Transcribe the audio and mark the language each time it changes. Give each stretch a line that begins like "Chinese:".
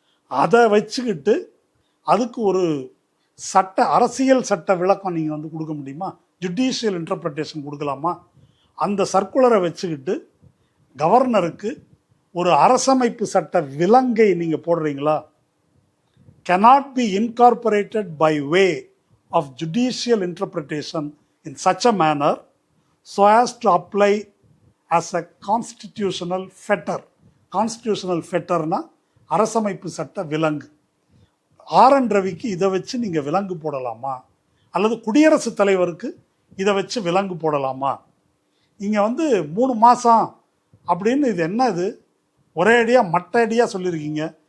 Tamil: அதை வச்சுக்கிட்டு அதுக்கு ஒரு அரசியல் சட்ட விளக்கம் நீங்கள் கொடுக்க முடியுமா? ஜுடிஷியல் இன்டர்பிரிட்டேஷன் கொடுக்கலாமா? அந்த சர்க்குலரை வச்சுக்கிட்டு கவர்னருக்கு ஒரு அரசமைப்பு சட்ட விலங்கை நீங்கள் போடுறீங்களா?
English: cannot be incorporated by way of judicial interpretation in such a manner so as to apply as a constitutional fetter.
Tamil: Constitutional fetterனா அரசமைப்பு சட்ட விலங்கு. ஆர்.என். ரவிக்கு இதை வச்சு நீங்கள் விலங்கு போடலாமா? அல்லது குடியரசுத் தலைவருக்கு இதை வச்சு விலங்கு போடலாமா? இங்கே 3 மாதம் அப்படின்னு இது என்ன? இது ஒரே அடியாக மட்டடியாக சொல்லியிருக்கீங்க.